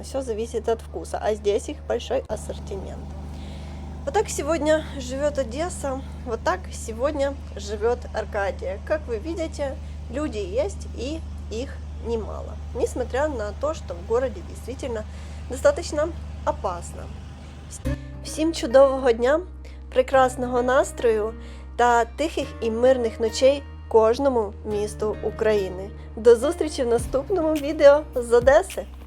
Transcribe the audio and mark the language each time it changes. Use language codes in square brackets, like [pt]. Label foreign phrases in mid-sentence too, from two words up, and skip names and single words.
[ru] Все зависит от вкуса, а здесь их большой ассортимент. Вот так сегодня живет Одесса, вот так сегодня живет Аркадия. Как вы видите, люди есть, и их немало. Несмотря на то, что в городе действительно достаточно опасно. [uk] Всім чудового дня, прекрасного настрою та тихих і мирних ночей кожному місту України. До зустрічі в наступному відео з Одеси!